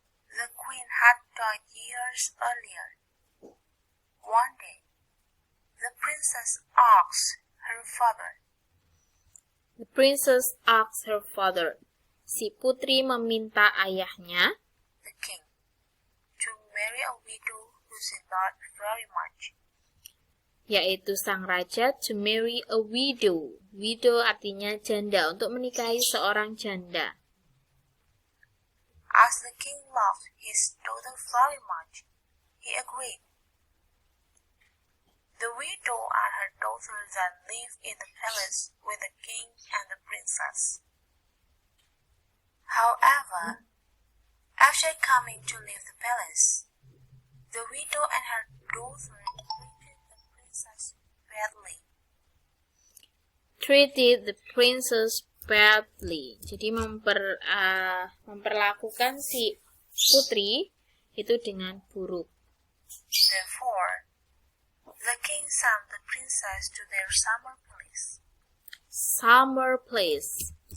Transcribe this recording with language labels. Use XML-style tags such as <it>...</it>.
<en>The queen had died years earlier. One day, the princess asked her father. The princess asked her father.</en> <id>Si putri meminta ayahnya,</id> <en>The king, to marry a widow who she loved very much.</en> <id>Yaitu sang raja</id> <en>to marry a widow.</en> <id>Widow artinya janda, untuk menikahi seorang janda.</id> <en>As the king loved his daughter very much, he agreed. The widow and her daughter then lived in the palace with the king and the princess. However, after coming to leave the palace, the widow and her daughter treated the princess badly. Treated the princess badly.</en> <id>Jadi memperlakukan si putri itu dengan buruk.</id> <en>Therefore, the king sent the princess to their summer place. Summer place.</en>